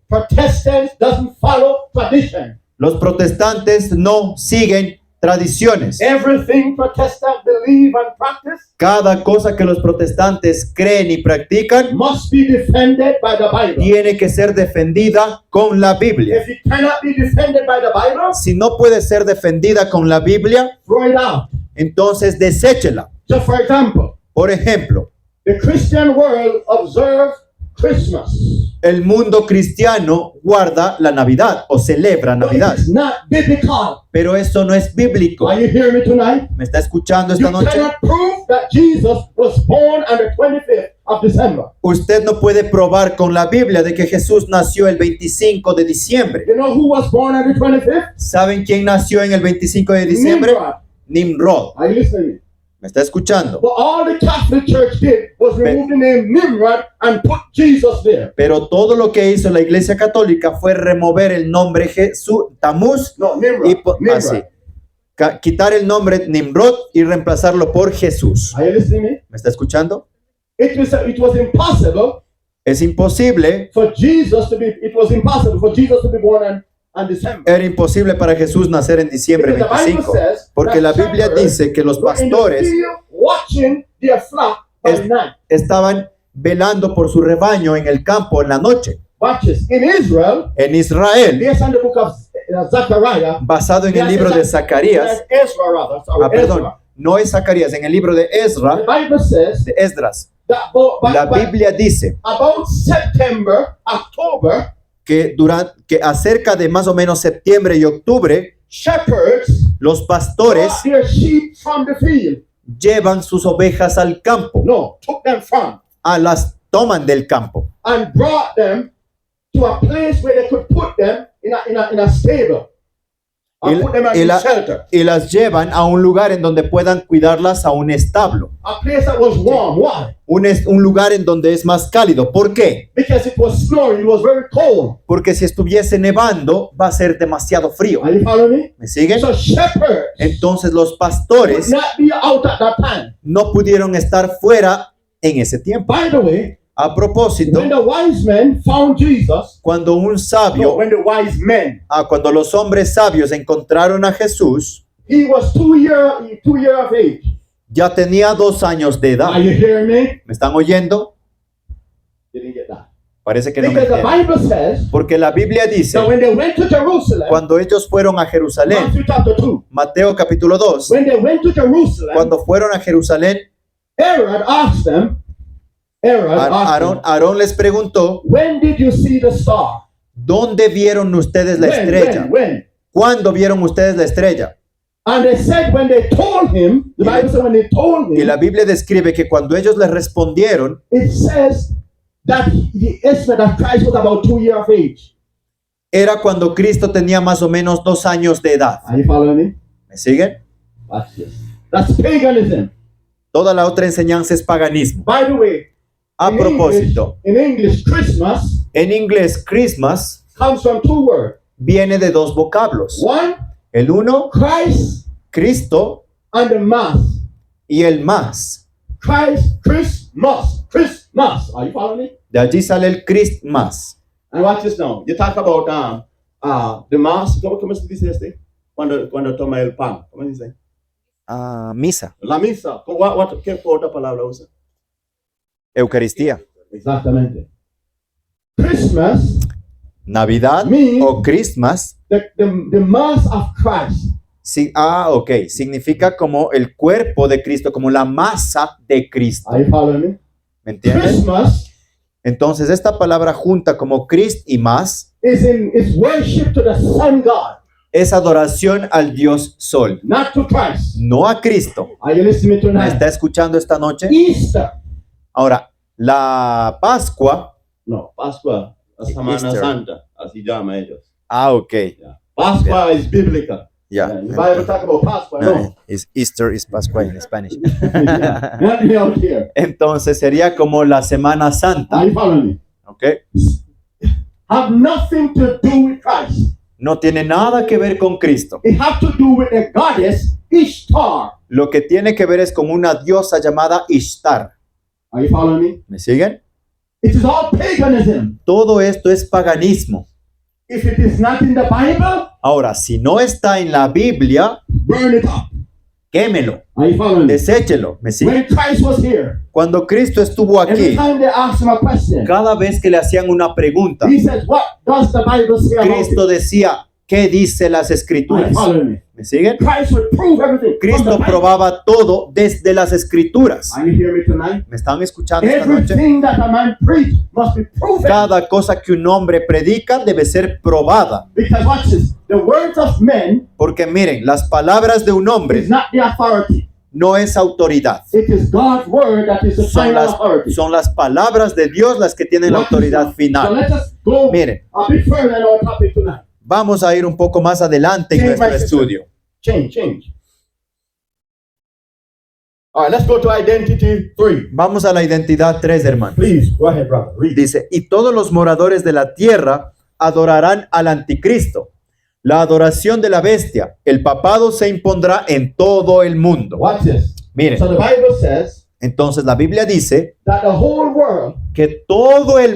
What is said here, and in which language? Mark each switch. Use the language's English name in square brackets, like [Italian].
[English] Protestants doesn't follow tradition. [Spanish] Los protestantes no siguen tradiciones. [English] Everything Protestants believe and practice [Spanish] Cada cosa que los protestantes creen y practican [English] must be defended by the Bible. [Spanish] tiene que ser defendida con la Biblia. [English] If it cannot be defended by the Bible, [Spanish] Si no puede ser defendida con la Biblia, [English] throw it out. [Spanish] entonces deséchela. [English] So, for example, [Spanish] Por ejemplo, [English] the Christian world observes Christmas. [Spanish] el mundo cristiano guarda la Navidad o celebra [English] But it [Spanish] Navidad, [English] is not biblical. [Spanish] pero eso no es bíblico. [English] Are you hearing me tonight? [Spanish] ¿Me está escuchando [English] You [Spanish] esta noche? [English] cannot prove that Jesus was born on the 25th of December. [Spanish] Usted no puede probar con la Biblia de que Jesús nació el 25 de diciembre. [English] You know who was born on the 25th? [Spanish] ¿Saben quién nació en el 25 de diciembre? [English] Nimrod. [Spanish] Nimrod. [English] Are you listening? [Spanish] ¿Me está escuchando? [English] But all the Catholic Church did was remove the name Nimrod and put Jesus there. [Spanish] Pero todo lo que hizo la Iglesia Católica fue remover el nombre Jesús, Tamuz, [English] No, Nimrod. [Spanish] y [English] Nimrod. [Spanish] así, quitar el nombre Nimrod y reemplazarlo por Jesús. [English] Are you listening to me? [Spanish] ¿Me está escuchando? [English] It was impossible [Spanish] Es imposible, [English] for Jesus to be born on December. [Spanish] era imposible para Jesús nacer en diciembre [English] Because the Bible [Spanish] 25, [English] says [Spanish] porque la [English] that [Spanish] Biblia [English] shepherds [Spanish] dice que los [English] were in the [Spanish] pastores [English] field watching their flock by [Spanish] Es- [English] night. [Spanish] estaban velando por su rebaño en el campo en la noche. [English] Watch this. In Israel, [Spanish] En Israel, [English] based on the book of Zechariah, [Spanish] basado en el libro de Zacarías, [English] Ezra rather, sorry, [Spanish] perdón, [English] Ezra. [Spanish] no es Zacarías, en el libro de [English] The [Spanish] Ezra, [English] Bible says [Spanish] de Esdras, [English] that [Spanish] la Biblia dice [English] about September, October, [Spanish] que acerca de más o menos septiembre y octubre, [English] shepherds [Spanish] los pastores [English] brought their sheep from the field. [Spanish] llevan sus ovejas al campo, [English] No, took them from [Spanish] las toman del campo [English] and brought them to a place where they could put them in a stable. Or [Spanish] Y- [English] put them [Spanish] y [English] in [Spanish] la- [English] shelter. [Spanish] y las llevan a un lugar en donde puedan cuidarlas a un establo, [English] A place that was warm. Why? [Spanish] un lugar en donde es más cálido. ¿Por qué? [English] Because it was snowing, it was very cold. [Spanish] Porque si estuviese nevando va a ser demasiado frío. [English] Are you following me? [Spanish] ¿Me siguen? [English] So shepherds [Spanish] Entonces los [English] would [Spanish] pastores [English] not be out at that time. [Spanish] no pudieron estar fuera en ese tiempo. [English] By the way, [Spanish] A propósito, [English] when the wise men found Jesus, [Spanish] cuando un [English] no, [Spanish] sabio, [English] when the wise men, [Spanish] cuando los hombres sabios encontraron a Jesús, [English] he was 2 years of age. [Spanish] ya tenía 2 años de edad. [English] Are you hearing me? [Spanish] ¿Me están oyendo? [English] Didn't get that. [Spanish] Parece que no me [English] Because the [Spanish] entienden. [English] Bible says [Spanish] Porque la Biblia dice, [English] that when they went to Jerusalem, [Spanish] cuando ellos fueron a Jerusalén, [English] Matthew chapter 2, [Spanish] Mateo capítulo 2, [English] when they went to Jerusalem, [Spanish] cuando fueron a Jerusalén, [English] Herod asked them, [Spanish] Aarón les preguntó, [English] when did you see the star? [Spanish] ¿dónde vieron ustedes la estrella? [English] When? [Spanish] ¿Cuándo vieron ustedes la estrella? [English] And they said when they told him, the Bible said when they told [Spanish] Y la [English] him, [Spanish] Biblia describe que cuando ellos les respondieron, [English] it says that the estimate that Christ was about 2 years of age. [Spanish] era cuando Cristo tenía más o menos 2 años de edad. [English] Are you following me? [Spanish] ¿Me siguen? [English] Watch this. That's paganism. [Spanish] Toda la otra enseñanza es paganismo. [English] By the way, [Spanish] A propósito, [English] in English, Christmas [Spanish] en inglés, Christmas [English] comes from 2 words. [Spanish] viene de 2 vocablos. [English] One, [Spanish] El uno, [English] Christ, [Spanish] Cristo, [English] and the mass. [Spanish] y el más. [English] Christ, Christmas. Christmas. Are you following me? [Spanish] De allí sale el Christmas. [English] And watch this now. You talk about the mass. [Spanish] ¿Cómo se dice este? Cuando toma el pan. ¿Cómo se dice? Misa. La misa. ¿Qué otra palabra usa? Eucaristía. Exactamente. Christmas, Navidad Me- o Christmas. [English] the mass of Christ. [Spanish] Sí, ok. Significa como el cuerpo de Cristo, como la masa de Cristo. [English] Are you following me? [Spanish] ¿Me entienden? [English] Christmas [Spanish] Entonces esta palabra junta como Christ y más [English] is worship to the sun God, [Spanish] es adoración al Dios Sol, [English] not to Christ. [Spanish] no a Cristo. [English] Are you listening to [Spanish] ¿Me [English] me [Spanish] está [English] tonight? [Spanish] escuchando esta noche? [English] Easter. [Spanish] Ahora, la Pascua. No, Pascua, la Semana [English] Easter. [Spanish] Santa, así llama ellos. [English] Ok. Yeah. Pascua is biblical. [Spanish] Ya. [English] The Bible talk about Pascua, no. Easter is Pascua en Spanish. Yeah. Not me out here. [Spanish] Entonces sería como la Semana Santa. [English] Are you following me? Ok. Have nothing to do with Christ. [Spanish] No tiene nada que ver con Cristo. [English] It have to do with the goddess Ishtar. [Spanish] Lo que tiene que ver es con una diosa llamada Ishtar. [English] Are you following me? [Spanish] ¿Me siguen? [English] It is all paganism. [Spanish] Todo esto es paganismo. [English] If it is not in the Bible, [Spanish] Ahora, si no está en la Biblia, [English] burn it up. [Spanish] quémelo, [English] Are you following me? [Spanish] deséchelo. ¿Me sigue? [English] When Christ was here, [Spanish] Cuando Cristo estuvo [English] every time they asked him a question, [Spanish] cada vez que le hacían una pregunta, [English] he said, what does the Bible say about [Spanish] Cristo [English] it? [Spanish] decía, ¿qué dice las [English] Are you [Spanish] Escrituras? [English] following me? [Spanish] ¿Me siguen? [English] Christ would prove everything. [Spanish] Cristo [English] Bible. [Spanish] probaba todo desde las Escrituras. [English] Are you hearing me tonight? [Spanish] ¿Me están escuchando esta noche? [English] Everything that a man preach must be proven. [Spanish] Cada cosa que un hombre predica debe ser probada. [English] Because watch this. The words of men [Spanish] Porque miren, las palabras de un [English] is [Spanish] hombre [English] not the authority. [Spanish] no es autoridad. [English] It is God's word that is the final authority. [Spanish] Son las palabras de Dios las que tienen la [English] Watch this [Spanish] autoridad [English] now. So [Spanish] final. [English] let us go [Spanish] Miren, [English] a bit further in our topic tonight. [Spanish] vamos a ir un poco más adelante en [English] Change, [Spanish] nuestro [English] my sister. [Spanish] estudio. [English] Change. All right, let's go to identity 3. [Spanish] Vamos a la identidad 3, hermano. [English] Please, go ahead, brother. Read. [Spanish] Dice, y todos los moradores de la tierra adorarán al anticristo. La adoración de la bestia, el papado se impondrá en todo el mundo. [English] Watch this. [Spanish] Miren, [English] So the Bible says [Spanish] entonces la Biblia dice [English] that the whole world [Spanish] que todo el